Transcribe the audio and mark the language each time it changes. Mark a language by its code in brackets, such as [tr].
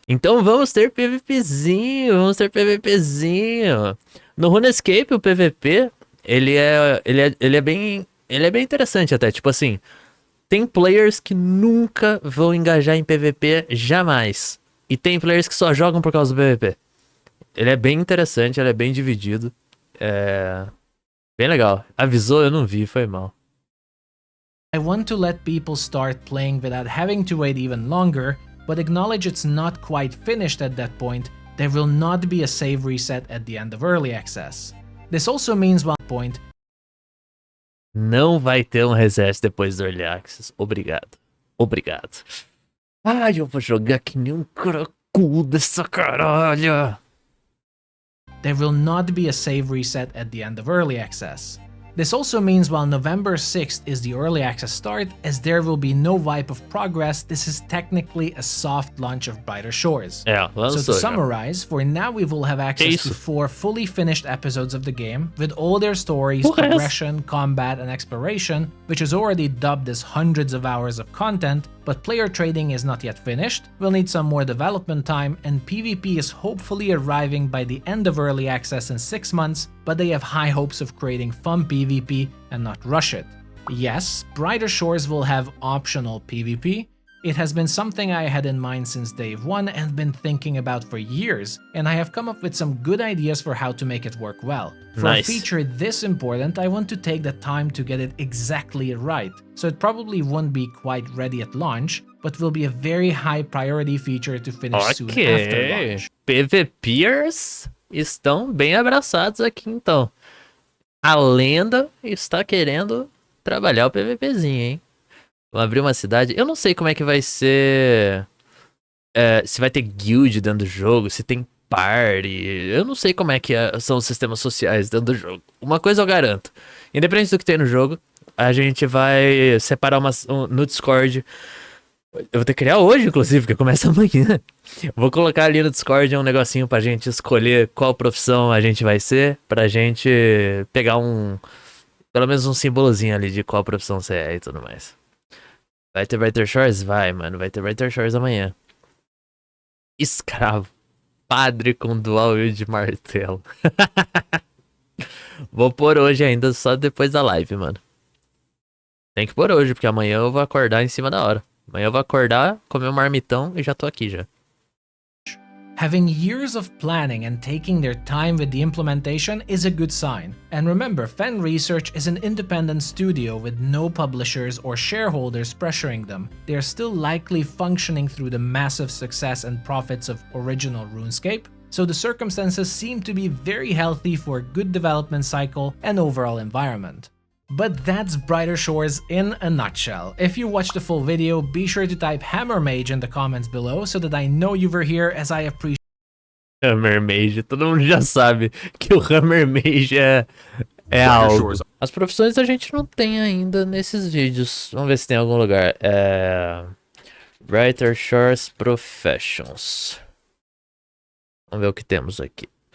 [pt] Então vamos ter PvPzinho, No Runescape o PvP, ele é bem interessante até, tipo assim, tem players que nunca vão engajar em PVP jamais. E tem players que só jogam por causa do PVP. Ele é bem interessante, ele é bem dividido. É bem legal. Avisou, eu não vi, foi mal. [en] I want to let people start playing without having to wait even longer, but acknowledge it's not quite finished at that point. There will not be a save reset at the end of early access. This also means one point. [pt] Não vai ter um reset depois do Early Access. Obrigado. Obrigado. Ai, eu vou jogar que nem um cracudo essa caralho. [en] There will not be a save reset at the end of early access. This also means while November 6th is the early access start, as there will be no wipe of progress, this is technically a soft launch of Brighter Shores. [pt] É, lançou [en] So to [pt] já. [en] summarize, for now we will have access to [pt] isso? [en] 4 fully finished episodes of the game, with all their stories, [pt] Porra, [en] progression, combat, and exploration, which is already dubbed as hundreds of hours of content, but player trading is not yet finished, we'll need some more development time, and PvP is hopefully arriving by the end of early access in 6 months, but they have high hopes of creating fun PvP and not rush it. Yes, Brighter Shores will have optional PvP. It has been something I had in mind since day one and been thinking about for years, and I have come up with some good ideas for how to make it work well. For Nice. a feature this important, I want to take the time to get it exactly right, so it probably won't be quite ready at launch, but will be a very high priority feature to finish soon after Ok. launch. [pt] PVPers estão bem abraçados aqui então. A lenda está querendo trabalhar o PVPzinho, hein? Vamos abrir uma cidade. Eu não sei como é que vai ser. Se vai ter guild dentro do jogo, se tem party. Eu não sei como é que são os sistemas sociais dentro do jogo. Uma coisa eu garanto: independente do que tem no jogo, a gente vai separar no Discord. Eu vou ter que criar hoje, inclusive, porque começa amanhã. Vou colocar ali no Discord um negocinho pra gente escolher qual profissão a gente vai ser, pra gente pegar pelo menos um símbolozinho ali de qual profissão você é e tudo mais. Vai ter Brighter Shores? Vai, mano. Vai ter Brighter Shores amanhã. Escravo. Padre com dual wield de martelo. Vou pôr hoje ainda, só depois da live, mano. Tem que pôr hoje, porque amanhã eu vou acordar em cima da hora. Amanhã eu vou acordar, comer um marmitão e já tô aqui já. [en] Having years of planning and taking their time with the implementation is a good sign. And remember, Fen Research is an independent studio with no publishers or shareholders pressuring them. They are still likely functioning through the massive success and profits of original RuneScape, so the circumstances seem to be very healthy for a good development cycle and overall environment. But that's Brighter Shores in a nutshell. If you watched the full video, be sure to type Hammer Mage in the comments below so that I know you were here, as I appreciate. [pt] Hammer Mage, todo mundo já sabe que o Hammer Mage é algo. As profissões a gente não tem ainda nesses vídeos. Vamos ver se tem em algum lugar. Brighter Shores Professions. Vamos ver o que temos aqui.